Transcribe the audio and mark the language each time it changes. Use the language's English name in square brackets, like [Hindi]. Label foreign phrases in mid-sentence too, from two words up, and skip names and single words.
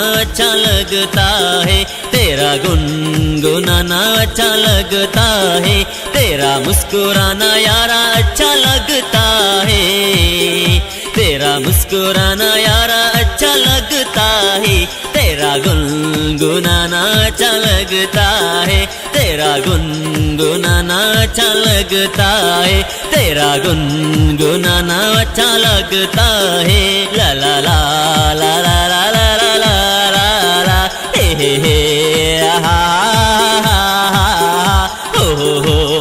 [Hindi] अच्छा लगता है, तेरा गुनगुनाना अच्छा लगता है, तेरा मुस्कुराना यारा अच्छा लगता है, तेरा मुस्कुराना यारा अच्छा लगता है, तेरा गुनगुनाना अच्छा लगता है, तेरा गुनगुनाना अच्छा लगता है, तेरा गुनगुनाना अच्छा लगता है। ला ला ला ला ला ला ला ला ला ला ला हे आहा हो हो हो